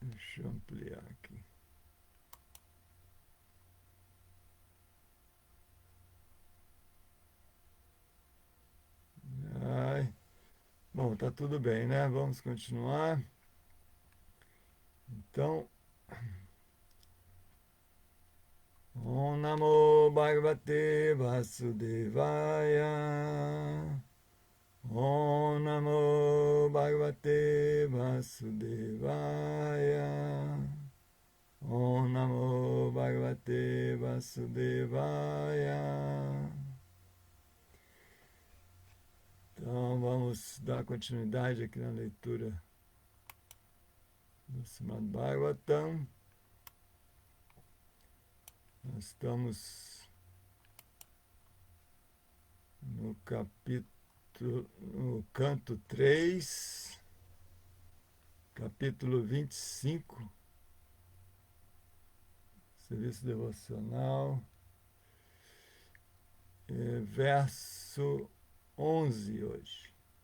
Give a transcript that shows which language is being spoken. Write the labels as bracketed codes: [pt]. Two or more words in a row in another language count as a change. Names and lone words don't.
[pt] Deixa eu ampliar aqui. Ai. Bom, tá tudo bem, né? Vamos continuar. Então, [sa] Om Namo Bhagavate Vasudevaya. Om Namo Bhagavate Vasudevaya. Om Namo Bhagavate Vasudevaya. [pt] Então vamos dar continuidade aqui na leitura do Srimad Bhagavatam. Nós estamos no canto 3, capítulo 25, serviço devocional, verso 11 hoje.